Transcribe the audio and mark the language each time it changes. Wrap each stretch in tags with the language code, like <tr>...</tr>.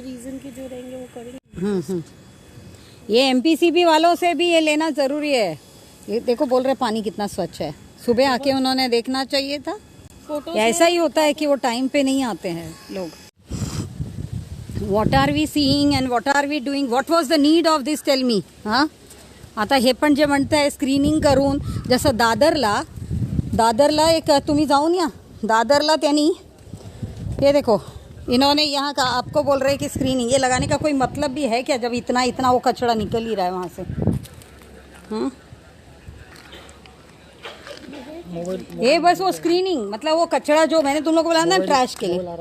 <hi>Reason के जो रहेंगे वो करेंगे. ये एमपीसीबी वालों से भी ये लेना जरूरी है. ये देखो बोल रहे पानी कितना स्वच्छ है. सुबह आके उन्होंने देखना चाहिए था. ऐसा ही होता है कि वो टाइम पे नहीं आते हैं लोग.</hi> <en>What are we seeing and what are we doing. What was the need of this tell me.</en> <mr>हां आता हे पण जे म्हणताय स्क्रीनिंग करून, जसं दादरला एक तुम्ही जाऊन या. दादरला त्यांनी</mr> <hi>ये देखो इन्होंने यहाँ का आपको बोल रहे हैं कि स्क्रीनिंग ये लगाने का कोई मतलब भी है क्या जब इतना वो कचरा निकल ही रहा है वहाँ से. ये बस वो स्क्रीनिंग मतलब वो कचरा जो मैंने तुम लोग को बोला ना ट्रैश के लिए.</hi>